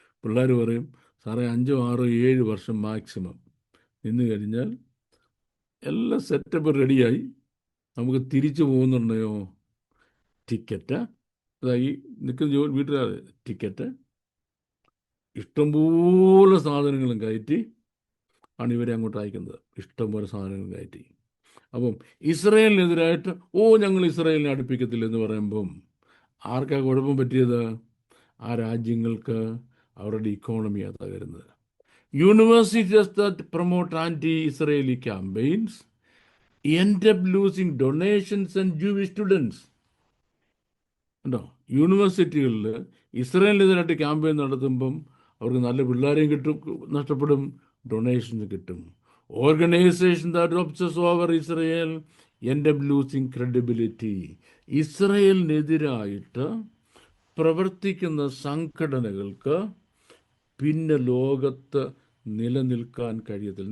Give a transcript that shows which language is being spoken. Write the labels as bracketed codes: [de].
[ml] പിള്ളേർ പറയും, സാറേ 5, 6, 7 വർഷം മാക്സിമം നിന്ന് കഴിഞ്ഞാൽ എല്ലാം സെറ്റപ്പ് റെഡിയായി നമുക്ക് തിരിച്ചു പോകുന്നുണ്ടെയോ ടിക്കറ്റ്, അതായി നിൽക്കുന്ന വീട്ടുകാർ ടിക്കറ്റ്, ഇഷ്ടംപോലെ സാധനങ്ങളും കയറ്റി ആണ് ഇവരെ അങ്ങോട്ട് അയക്കുന്നത്. ഇഷ്ടംപോലെ സാധനങ്ങൾ കയറ്റി. അപ്പം ഇസ്രയേലിനെതിരായിട്ട് ഞങ്ങൾ ഇസ്രയേലിനെ അടുപ്പിക്കത്തില്ലെന്ന് പറയുമ്പം ആർക്കാ കുഴപ്പം പറ്റിയത്? ആ രാജ്യങ്ങൾക്ക് അവരുടെ ഇക്കോണമിയാണ് തകരുന്നത്. [en] Universities that promote anti-Israeli campaigns end up losing donations and Jewish students. [ml] ഉണ്ടോ? യൂണിവേഴ്സിറ്റികളിൽ ഇസ്രായേലിനെതിരായിട്ട് ക്യാമ്പയിൻ നടത്തുമ്പം അവർക്ക് നല്ല പിള്ളേരെയും കിട്ടും, നഷ്ടപ്പെടും, ഡൊണേഷൻസ് കിട്ടും. [en] Organisation that obsess over Israel end up losing credibility. [ml] ഇസ്രയേലിനെതിരായിട്ട് പ്രവർത്തിക്കുന്ന സംഘടനകൾക്ക് പിന്നെ ലോകത്ത് നിലനിൽക്കാൻ കഴിയത്തില്ല.